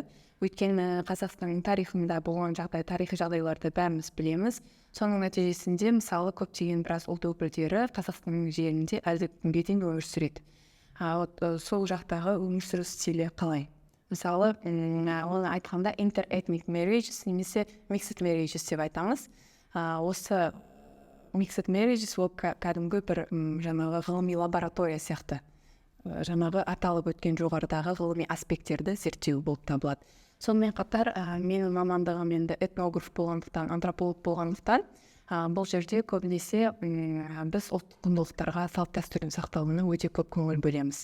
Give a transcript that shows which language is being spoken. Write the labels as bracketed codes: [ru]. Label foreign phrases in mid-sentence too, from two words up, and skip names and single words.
[kk] Өйткені Қазақстанның тарихында болған тарихи жағдайларды бәріміз білеміз. Соның нәтижесінде мысалы көптеген біраз ұлт өкілдері Қазақстанның жерінде әлі күнге дейін өмір сүреді. Сол жақтағы өмір сүру стилі қалай? Мысалы, оны айтқанда [en] interethnic marriages [kk] немесе [en] mixed marriages [kk] деп айтамыз. Осы [en] mixed marriages [kk] ол кәдімгі бір жаңағы ғылыми лаборатория сияқты. Жаңағы аталып өткен жоғарыдағы ғылыми аспекттерді зерттеу болып табылады. Сонымен қатар менің мамандығым енді этнограф болғандықтан, антрополог болғандықтан, бұл жерде көбінесе біз ұлттық құндылықтарға, салт дәстүрдің сақталуына өте көп көңіл бөлеміз.